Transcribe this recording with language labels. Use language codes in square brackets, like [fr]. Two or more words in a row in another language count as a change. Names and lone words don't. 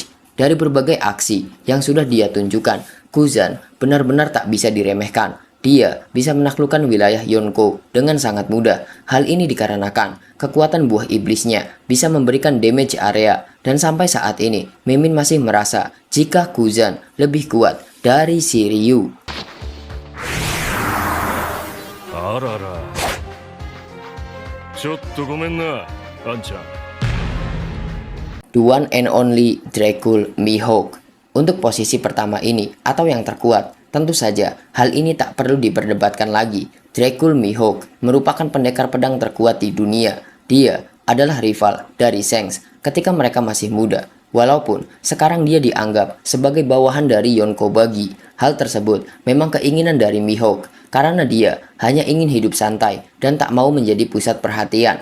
[id] Dari berbagai aksi yang sudah dia tunjukkan, Kuzan benar-benar tak bisa diremehkan. Dia bisa menaklukkan wilayah Yonko dengan sangat mudah. Hal ini dikarenakan kekuatan buah iblisnya bisa memberikan damage area. Dan sampai saat ini, Mimin masih merasa jika Kuzan lebih kuat dari si Ryu. [ja] あららちょっとごめんなあんちゃん [en] The one and only Dracul Mihawk. [id] Untuk posisi pertama ini atau yang terkuat, tentu saja hal ini tak perlu diperdebatkan lagi. Dracul Mihawk merupakan pendekar pedang terkuat di dunia. Dia adalah rival dari Shanks ketika mereka masih muda. Walaupun sekarang dia dianggap sebagai bawahan dari Yonko Bagi, hal tersebut memang keinginan dari Mihawk karena dia hanya ingin hidup santai dan tak mau menjadi pusat perhatian.